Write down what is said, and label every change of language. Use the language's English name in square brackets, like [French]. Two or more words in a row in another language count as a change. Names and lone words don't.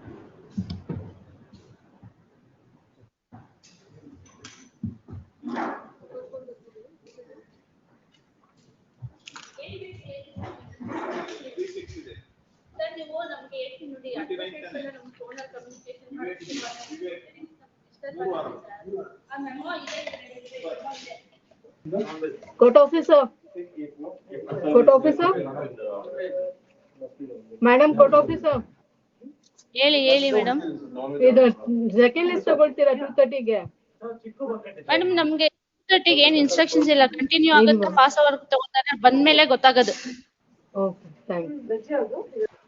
[Kannada] ಸರ್ ನೀವು ನಮ್ಗೆ ಹೇಳ್ತೀನಿ ನೋಡಿ, ಅಡ್ವೊಕೇಟ್ಸ್ ಎಲ್ಲ ನಮ್ಮ ಫೋನಲ್ಲಿ ಕಮ್ಯುನಿಕೇಶನ್ ಮಾಡ್ತೀವಿ. [English] Court officer. Court officer. Madam court officer. [Kannada] ಹೇಳಿ ಮೇಡಮ್. ಇದು [English] second list [Kannada] ತಗೊಳ್ತೀರಾ 2:30ಗೆ? ಮೇಡಮ್ ನಮ್ಗೆ 2:30ಗೆ ಏನ್ ಇನ್ಸ್ಟ್ರಕ್ಷನ್ಸ್ ಇಲ್ಲ, ಕಂಟಿನ್ಯೂ ಆಗುತ್ತಾ [English] pass over [Kannada] ತಗೋತಾರೆ, ಬಂದ್ಮೇಲೆ ಗೊತ್ತಾಗೋದು. [English] okay, thanks.